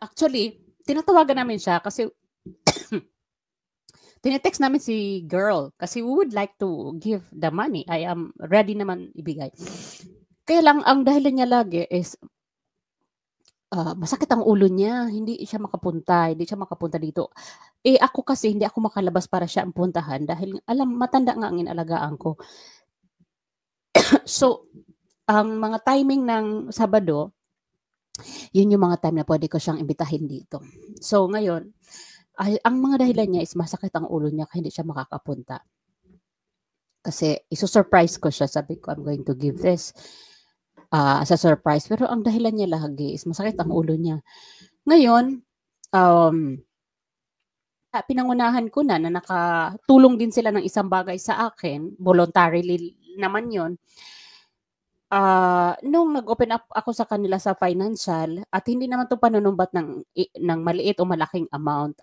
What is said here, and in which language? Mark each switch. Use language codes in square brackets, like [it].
[en] Actually, [tl] tinatawagan namin siya kasi tinetext namin si [en] girl kasi we would like to give the money. I am ready [tl] naman ibigay. Kaya lang, ang dahilan niya lagi is masakit ang ulo niya, hindi siya makapunta dito. Ako kasi hindi ako makalabas para siya ang puntahan dahil matanda nga ang inalagaan ko. So, ang mga timing ng Sabado, yun yung mga time na pwede ko siyang imbitahin dito. So, ngayon, ang mga dahilan niya is masakit ang ulo niya kaya hindi siya makakapunta. Kasi iso-surprise ko siya, sabi ko, [en] I'm going to give this as a surprise. [tl] Pero ang dahilan niya lagi is masakit ang ulo niya. Ngayon, pinangunahan ko na nakatulong din sila ng isang bagay sa akin, voluntarily naman yon. Nung nag-open up ako sa kanila sa financial at hindi naman 'to panunumbat ng maliit o malaking amount.